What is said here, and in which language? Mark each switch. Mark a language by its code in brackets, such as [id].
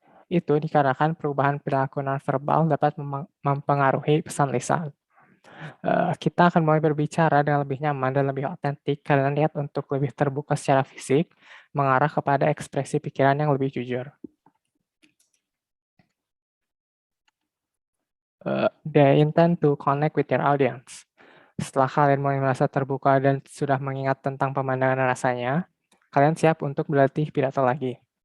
[id] Itu dikarenakan perubahan perilaku nonverbal dapat mempengaruhi pesan lisan. Kita akan mulai berbicara dengan lebih nyaman dan lebih otentik karena niat untuk lebih terbuka secara fisik mengarah kepada ekspresi pikiran yang lebih jujur. [en] They intend to connect with your audience. [id] Setelah kalian mulai merasa terbuka dan sudah mengingat tentang pemandangan dan rasanya, kalian siap untuk berlatih pidato lagi.